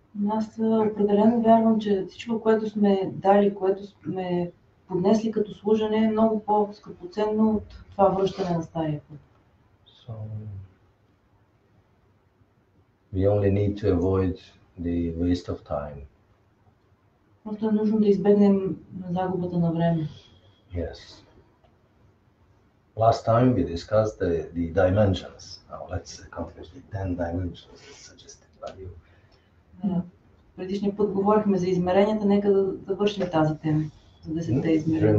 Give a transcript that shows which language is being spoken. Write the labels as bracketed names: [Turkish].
[Bulgarian] Аз определено вярвам, че всичко, което сме дали, което сме поднесли като служене, е много по-скъпоценно от това връщане на стария път. [English] So we only need to avoid the waste of time. [Bulgarian] Просто е нужно да избегнем загубата на време. [English] Yes. Last time we discussed the dimensions. Now let's accomplish the 10 dimensions suggested by you. [Bulgarian] Предишния път говорихме за измеренията, нека да вършим тази тема за 10-те измерения.